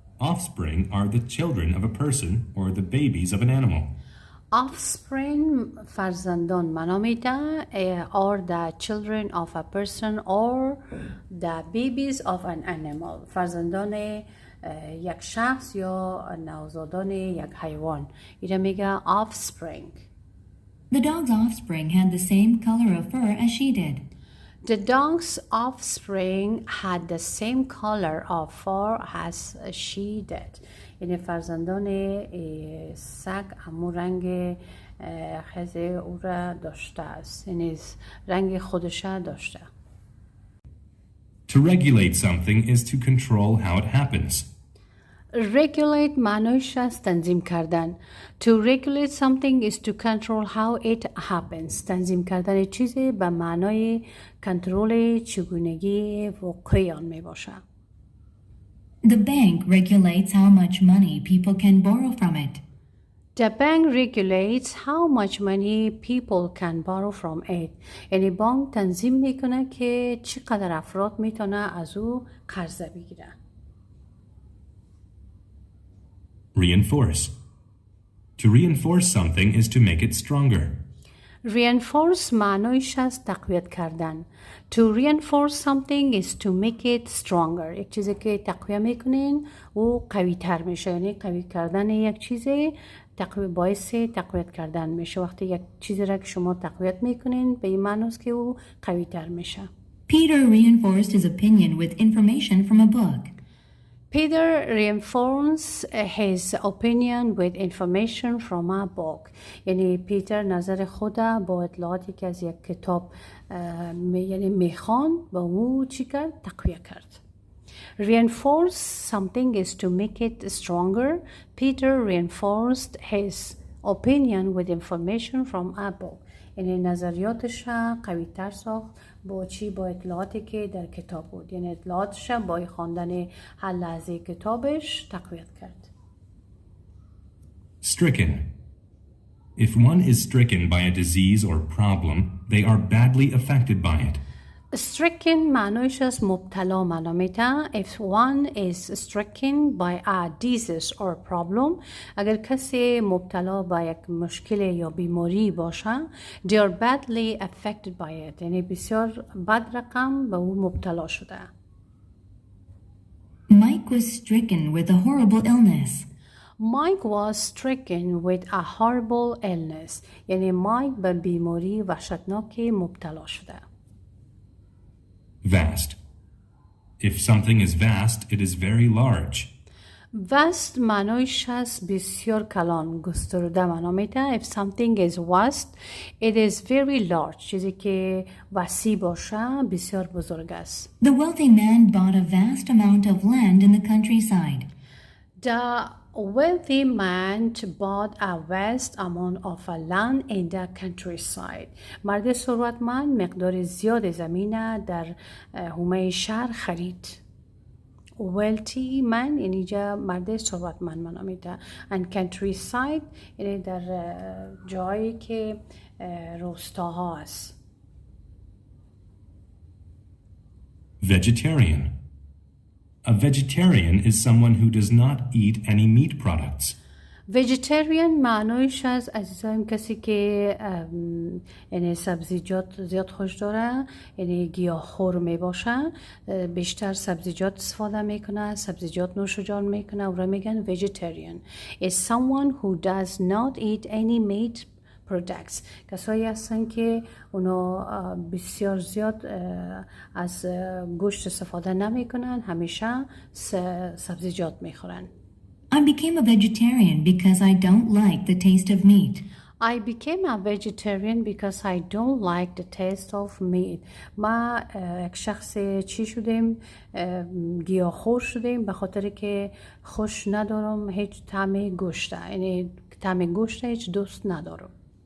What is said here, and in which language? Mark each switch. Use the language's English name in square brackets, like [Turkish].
[English] Offspring are the children of a person or the babies of an animal. Offspring [Persian] فرزندان معنا میده [English] are the children of a person or the babies of an animal. [Persian] فرزندان یک شخص یا نوزادان یک حیوان. اینجا میگه offspring. [English] The dog's offspring had the same color of fur as she did. The dog's offspring had the same color of fur as she did. [Persian] یعنی فرزندان سگ همون رنگ خز او را داشته است. یعنی رنگ خودش داشته. [English] To regulate something is to control how it happens. [Persian] Regulate معنیش است تنظیم کردن. [English] To regulate something is to control how it happens. [Persian] تنظیم کردن چیزی به معنای کنترل چگونگی واقعی آن می باشه. [English] The bank regulates how much money people can borrow from it. The bank regulates how much money people can borrow from it. [Persian] یعنی بانک تنظیم میکنه که چقدر افراد میتونه از او قرضه بگیره. [English] Reinforce. To reinforce something is to make it stronger. [Persian] Reinforce معنیش از تقویت کردن. [English] To reinforce something is to make it stronger. [Persian] یک چیزی که تقویت میکنین و قوی تر میشه. یعنی قوی کردن یک چیزی باعث تقویت کردن میشه. وقتی یک چیزی را که شما تقویت میکنین به این معنی است که او قوی تر میشه. [English] Peter reinforced his opinion with information from a book. Peter reinforced his opinion with information from a book. [Persian] یعنی پیتر نظر خود با اطلاعاتی که از یک کتاب یعنی میخوان با او چی کرد؟ تقویت کرد. [English] Reinforce something is to make it stronger. Peter reinforced his opinion with information from a book. [Persian] یعنی نظریاتش قوی تر ساخت با چی؟ با اطلاعاتی که در کتاب بود. یعنی اطلاعاتش با خواندن هر لحظه کتابش تقویت کرد. [English] Stricken. If one is stricken by a disease or problem, they are badly affected by it. [Persian] Stricken معنیش از مبتلا معنا میده. [English] If one is stricken by a disease or problem, [Persian] اگر کسی مبتلا با یک مشکل یا بیماری باشه, [English] they are badly affected by it. [Persian] یعنی بسیار بد رقم به او مبتلا شده. [English] Mike was stricken with a horrible illness. Mike was stricken with a horrible illness. [Persian] یعنی مایک به بیماری وحشتناکی مبتلا شده. [English] Vast. If something is vast, it is very large. vast [Persian] معنیش از بسیار کلان گسترده معنا میده. [English] If something is vast, it is very large. [Persian] چیزی که وسیع باشه بسیار بزرگ است. [English] The wealthy man bought a vast amount of land in the countryside. The wealthy man bought a vast amount of land in the countryside. [Persian] مرد ثروتمند مقدار زیاد زمین در حومه شهر خرید. wealthy man یعنی جا مرد ثروتمند معنا میده. and countryside یعنی در جایی که روستاها است. [English] Vegetarian. A vegetarian is someone who does not eat any meat products. [Persian] vegetarian معنیش از عزیزایم کسی که یعنی سبزیجات زیاد خوش داره، یعنی گیاهخوار می باشه، بیشتر سبزیجات استفاده میکنه، سبزیجات نوش جان میکنه، او را میگن vegetarian. [English] is someone who does not eat any meat products. [Persian] کسایی هستن که اونا بسیار زیاد از گوشت استفاده نمیکنن، همیشه سبزیجات میخورن. [English] I became a vegetarian because I don't like the taste of meat. I became a vegetarian because I don't like the taste of meat. [Persian] ما یک شخص چی شدیم؟ گیاهخوار شدیم به خاطر که خوش ندارم هیچ طعم گوشت. یعنی طعم گوشت هیچ دوست ندارم.